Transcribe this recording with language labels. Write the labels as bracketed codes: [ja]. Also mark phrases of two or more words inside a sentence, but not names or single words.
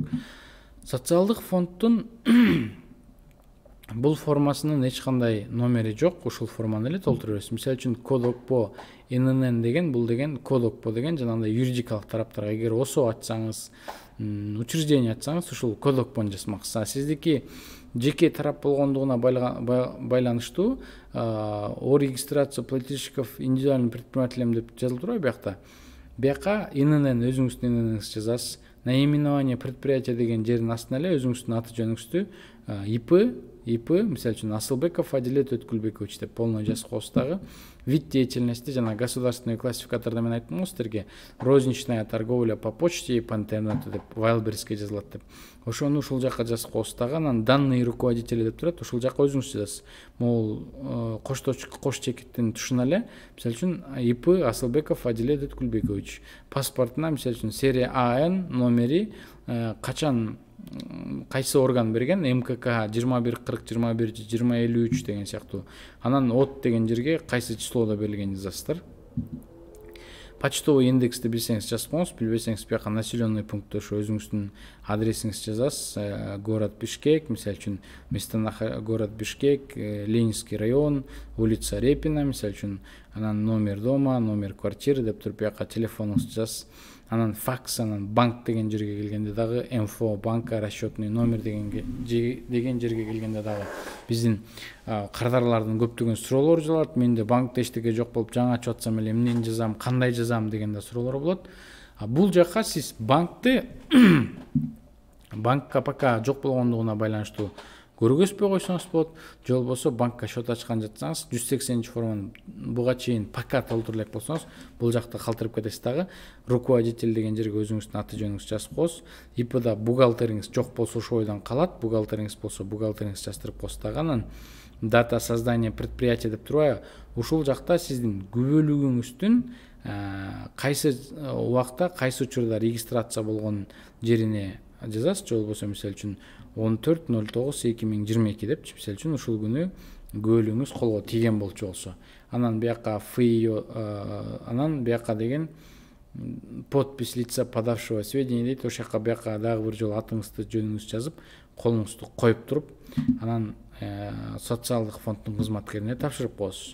[ky] Социалдык фонддун бул формасынын эч кандай номери жок, ушул форманы эле толтура бересиз. Мисалы үчүн кодокпо ННН деген, бул деген кодокпо деген жанагындай юридикалык тараптарга эгер ОСО ачсаңыз, учреждение ачсаңыз, ушул кодокпон жазмаксыз. Сиздики жеке тарап болгондугуна байланыштуу [ru] о регистрацию плательщиков индивидуальным предпринимателем [ky] деп жазылып турбайбы биякта. Бияка ННН өзүңүздүн НННиңизди жазасыз. [ru] Наименование предприятия [ky] деген жердин астына эле өзүңүздүн аты жөнүңүздү, ИП, мисалы үчүн Асылбеков Адилет Өткүлбекович деп полный жазып коесуз дагы. [ru] Вид деятельности [ky] жана государственный классификатордо мен айттым го сиздерге, [ru] розничная торговля по почте и по интернету [ky] деп Wildberriesке жазылат деп. Ошону ушул жакка жазып коесуз дагы, анан [ru] данные руководителя [ky] деп турат, ушул жакка өзүңүз жазасыз. Могул кош чекиттин тушуна эле, мисалы үчүн ИП Асылбеков Адилет Өткүлбекович. Паспортуна мисалы үчүн серия АН номери качан кайсы орган берген, МКК 2140-21-2053 деген сыяктуу. Анан от деген жерге кайсы числоодо берилгенин жазасыздар. Почтовый индексти билсеңиз жазып коюңуз, билбесеңиз бияка [ru] населенный пунктте [ky] ошо өзүңүздүн адресиңизди жазасыз. Город Бишкек, мисалы үчүн город Бишкек, Ленинский район, улица Репина, мисалы үчүн, анан [ru] номер дома, номер квартиры [ky] деп туруп бияка телефонуңузду жазасыз. Анан факс, анан банк деген жерге келгенде дагы [ru] МФО банка, расчетный номер [ky] деген жерге келгенде дагы биздин кардарлардын көптөгөн суроолору жалат. Менде банкта эчтеке жок болуп жаңы ачып атсам эле эмнени жазам, кандай жазам деген да суроолор болот. Бул жакка сиз банкты банкка пока жок болгондугуна байланыштуу көргөзбөй койсоңуз болот, же болбосо банкка счет ачкан жатсаңыз, 180 форманы буга чейин пока толтура элек болсоңуз, бул жакта калтырып кетесиз дагы. Руководитель деген жерге өзүңүздүн аты жөнүңүздү жазып коесуз. ИПда бухгалтериңиз жок болсо ошол бойдон калат, бухгалтериңиз болсо бухгалтериңизди жаздырып коесуз дагы. Анан [ru] дата создания предприятия [ky] деп турбайбы, ушул жакта сиздин күбөлүгүңүздүн кайсы убакта кайсы учурда регистрация болгон жерине жазасыз, же болбосо мисалы үчүн 14.09.2022 деп, мисалы үчүн ушул күнү күбөлүгүңүз колго тийген болчу болсо, анан бияка анан бияка деген [ru] подпись лица подавшего сведения [ky] дейт, ошол жака бияка дагы бир жолу атыңызды жөнүңүздү жазып колуңузду коюп туруп, анан социалдык фонддун кызматкерине тапшырып коесуз.